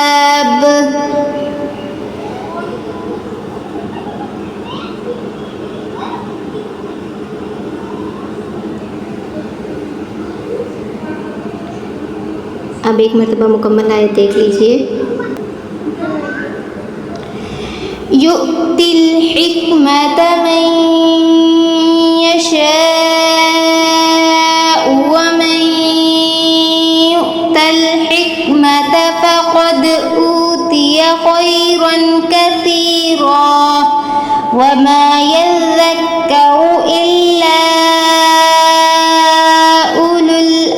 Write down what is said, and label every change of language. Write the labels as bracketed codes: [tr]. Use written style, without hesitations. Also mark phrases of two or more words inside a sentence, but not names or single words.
[hi] अब एक मरतबा मुकम्मल आयत देख लीजिए। [ar] يؤتي الحكمة من يشاء ومن يؤت الحكمة فقد أوتي خيرا كثيرا وما يذكر إلا أولو